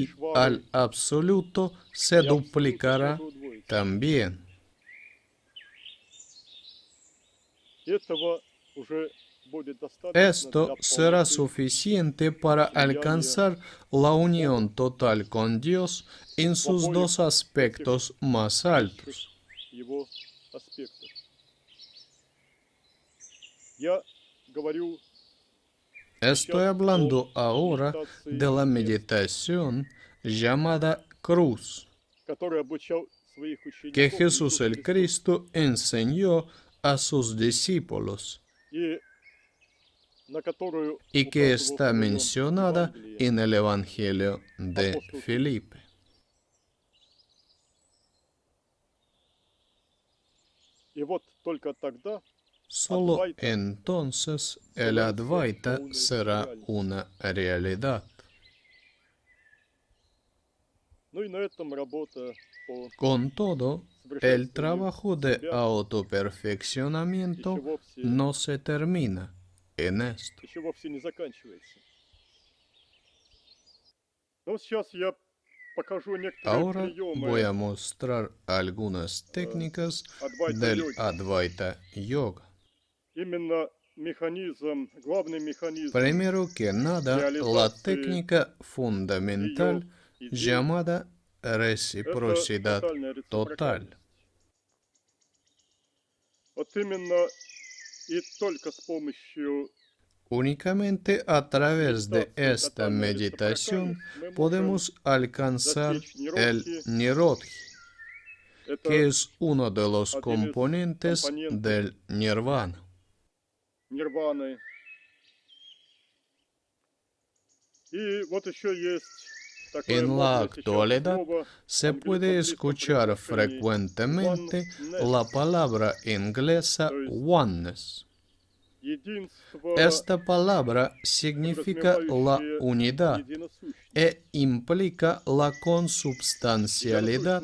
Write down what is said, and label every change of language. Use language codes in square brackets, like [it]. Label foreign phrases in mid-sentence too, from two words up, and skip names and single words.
[ru] Ишвары [es] al absoluto se [ru] и абсолюта [es] duplicará [ru] тоже удвоить. [es] también. [ru] Этого уже будет достаточно [es] Esto [ru] для [es] será [ru] полноты [es] suficiente para alcanzar la unión total con Dios en sus dos aspectos más altos. [ru] его аспектов. Я говорю [es] Estoy hablando ahora de la meditación llamada cruz, [ru] который обучал своих [es] que [ru] учеников [es] Jesús [ru] Иисус [es] el [ru] Христос, [es] Cristo enseñó a sus discípulos [ru] и на которую [es] y que [ru] указывал [es] está [ru] в своем [es] mencionada [ru] Евангелии [es] en el Evangelio de [ru] апостол Петр. [es] Felipe. [ru] И вот только тогда [es] Solo entonces el Advaita será una realidad. [ru] Ну и на этом работа по [es] Con todo, el [ru] совершенствованию [es] trabajo de [ru] себя [es] autoperfeccionamiento no se termina en esto. [ru] еще вовсе не заканчивается. Но сейчас я покажу некоторые [es] Ahora voy a [ru] приемы [es] mostrar algunas técnicas [ru] Адвайта [es] del [ru] йоги. [es] Advaita Yoga. [ru] Именно механизм, главный механизм [es] Primero que nada, la [ru] реализации [es] técnica fundamental [ru] ее идей [es] llamada [ru] — это [es] reciprocidad [ru] тотальная [es] total. [ru] рецепрокальность. Вот именно и только с помощью [es] Únicamente a través de [ru] медитации [es] esta [ru] тотальной [es] meditación [ru] рецепрокальности мы можем [es] podemos alcanzar [ru] достичь [es] el [ru] ниродхи. [es] Nirodhi, [ru] Это [es] que es uno de los [ru] один из [es] componentes [ru] компонентов [es] del Nirvana. [ru] нирваны. И вот еще есть [es] En la actualidad se puede escuchar frecuentemente la palabra inglesa oneness. Esta palabra significa la unidad e implica la consubstancialidad.